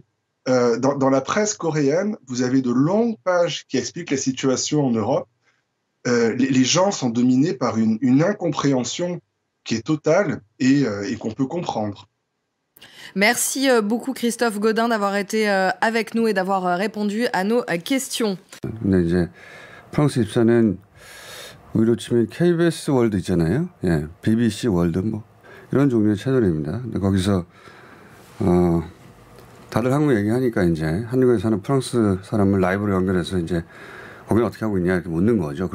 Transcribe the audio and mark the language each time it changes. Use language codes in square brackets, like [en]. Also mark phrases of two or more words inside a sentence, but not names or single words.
[fr] Dans la presse coréenne, vous avez de longues pages qui expliquent la situation en Europe. Les gens sont dominés par une incompréhension qui est totale et qu'on peut comprendre. Merci beaucoup Christophe Godin d'avoir été avec nous et d'avoir répondu à nos questions. [ko] 근데 이제 프랑스 입사는 우리로 치면 KBS 월드 있잖아요. 예, BBC 월드 뭐 이런 종류의 채널입니다. 근데 거기서 다들 한국 얘기하니까 이제 한국에 사는 프랑스 사람을 라이브로 연결해서 이제 거기는 어떻게 하고 있냐 이렇게 묻는 거죠.